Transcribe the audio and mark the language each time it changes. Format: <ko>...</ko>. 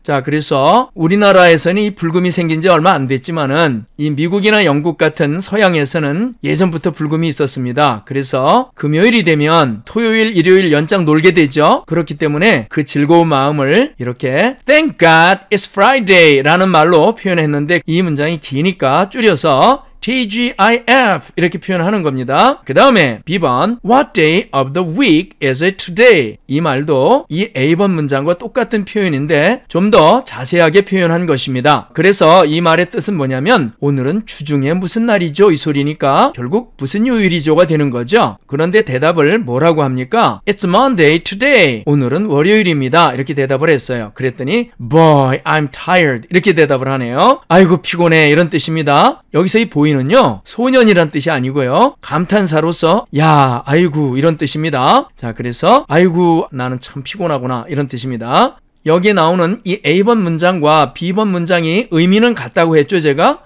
<ko>자, 그래서 우리나라에서는 이 불금이 생긴 지 얼마 안 됐지만은 이 미국이나 영국 같은 서양에서는 예전부터 불금이 있었습니다. 그래서 금요일이 되면 토요일, 일요일 연장 놀게 되죠. 그렇기 때문에 그 즐거운 마음을 이렇게</ko> <en>Thank God it's Friday</en> <ko>라는 말로 표현했는데 이 문장이 기니까 줄여서 TGIF 이렇게 표현하는 겁니다. 그 다음에 B번</ko> <en>What day of the week is it today?</en> <ko>이 말도 이 A번 문장과 똑같은 표현인데 좀 더 자세하게 표현한 것입니다. 그래서 이 말의 뜻은 뭐냐면 오늘은 주중에 무슨 날이죠? 이 소리니까 결국 무슨 요일이죠가 되는 거죠. 그런데 대답을 뭐라고 합니까?</ko> <en>It's Monday today.</en> <ko>오늘은 월요일입니다. 이렇게 대답을 했어요. 그랬더니</ko> <en>Boy, I'm tired.</en> <ko>이렇게 대답을 하네요. 아이고 피곤해 이런 뜻입니다. 여기서 이 보이는요 소년이란 뜻이 아니고요 감탄사로서 야 아이고 이런 뜻입니다. 자, 그래서 아이고 나는 참 피곤하구나 이런 뜻입니다. 여기에 나오는 이 A번 문장과 B번 문장이 의미는 같다고 했죠 제가.</ko>